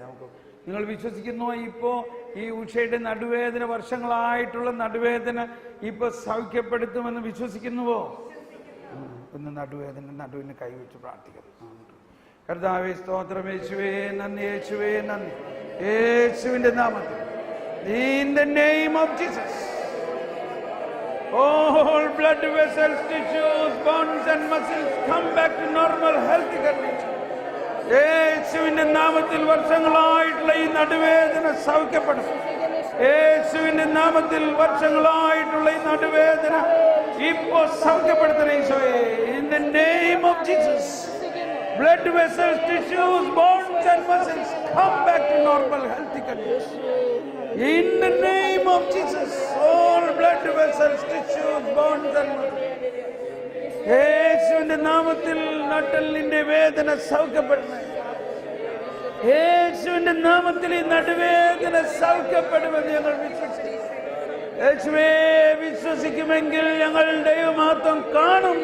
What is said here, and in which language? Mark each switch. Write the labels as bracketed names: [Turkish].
[Malayalam] നമുക്ക് നിങ്ങൾ വിശ്വസിക്കുന്നു ഇപ്പോ ഈ ഉഷയുടെ നടുവേദന, വർഷങ്ങളായിട്ടുള്ള നടുവേദന ഇപ്പൊ സൗഖ്യപ്പെടുത്തുമെന്ന് വിശ്വസിക്കുന്നുവോ? ഒന്ന് നടുവിന് കൈവച്ച് പ്രാർത്ഥിക്കണം. കർത്താവേ സ്തോത്രം, യേശുവേ നന്ദി, യേശുവേ നന്ദി. യേശുവിന്റെ നാമത്തിൽ, [English] in the name of Jesus, all blood vessels, tissues, bones and muscles come back to normal healthy condition. [Malayalam] യേശുവിന്റെ നാമത്തിൽ വർഷങ്ങളായിട്ടുള്ള ഈ നടുവേദന സൗഖ്യപ്പെടും. യേശുവിന്റെ നാമത്തിൽ വർഷങ്ങളായിട്ടുള്ള ഈ നടുവേദന ഇപ്പോ സൗഖ്യപ്പെടുത്തണേ ഈശോയെ. [English] In the name of Jesus, blood vessels, tissues, bones and muscles come back to normal healthy condition. In the name of Jesus, all blood vessels, tissues, bones and muscles. [Malayalam] യേശുവിന്റെ നാമത്തിൽ നട്ടെല്ലിന്റെ വേദന സൗഖ്യപ്പെടുന്നു. യേശുവിന്റെ നാമത്തിൽ ഈ നടുവേദന സൗഖ്യപ്പെടുമെന്ന് ഞങ്ങൾ വിശ്വസിക്കുന്നു. യേശുവേ, വിശ്വസിക്കുമെങ്കിൽ ഞങ്ങൾ ദൈവമഹത്വം കാണും.